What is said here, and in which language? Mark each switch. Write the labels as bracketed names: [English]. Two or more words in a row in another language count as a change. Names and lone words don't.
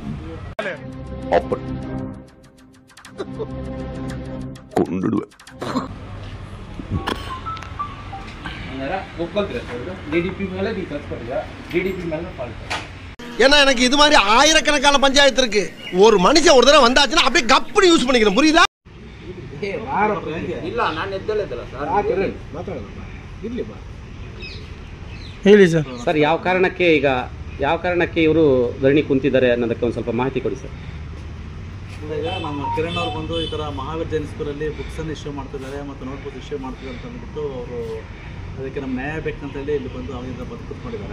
[Kannada] ಹಂಗಾರೆ ಒಪ್ಕೊಳ್ತೀರಾ ಸರ್? DDP ಮೇಲೆ ನೀವು ಕಳ್ಸ್ಕೊಟ್ಟಿದ್ದೀರಾ, DDP ಮೇಲೆ ಫಾಲ್ಟ್. [Tamil] ஏன்னா எனக்கு இது மாதிரி ஆயிரக்கணக்கான பஞ்சாயத்து இருக்கு. ஒரு மனுஷன் ஒரு தடவை வந்தாச்சுன்னா அப்படியே கப்புனு யூஸ் பண்ணிக்கணும், புரியுதா? [Kannada] ಇಲ್ಲ, ನಾನು ಎದ್ದಲ್ಲಿದ್ದಲ್ಲ ಸರ್. ಹೇಳಿ ಸರ್. ಸರ್, ಯಾವ ಕಾರಣಕ್ಕೆ ಇವರು ಧರಣಿ ಕುಂತಿದ್ದಾರೆ ಅನ್ನೋದಕ್ಕೆ ಒಂದು ಸ್ವಲ್ಪ ಮಾಹಿತಿ ಕೊಡಿ ಸರ್. ಈಗ ನಮ್ಮ ಕಿರಣ್ ಅವ್ರು ಬಂದು ಈ ಥರ ಮಹಾವೀರ್ ಜೈನ್ ಸ್ಕೂಲಲ್ಲಿ ಬುಕ್ಸನ್ನು ಇಶ್ಯೂ ಮಾಡ್ತಿದ್ದಾರೆ ಮತ್ತು ನೋಟ್ಬುಕ್ ಇಶ್ಯೂ ಮಾಡ್ತಿದ್ದಾರೆ ಅಂತ ಅಂದ್ಬಿಟ್ಟು ಅವರು ಅದಕ್ಕೆ ನಮ್ಮ ನ್ಯಾಯ ಬೇಕಂತೇಳಿ ಇಲ್ಲಿ ಬಂದು ಅವರಿಂದ ಬಂದು ಕೂತ್ಕೊಂಡಿದ್ದಾರೆ.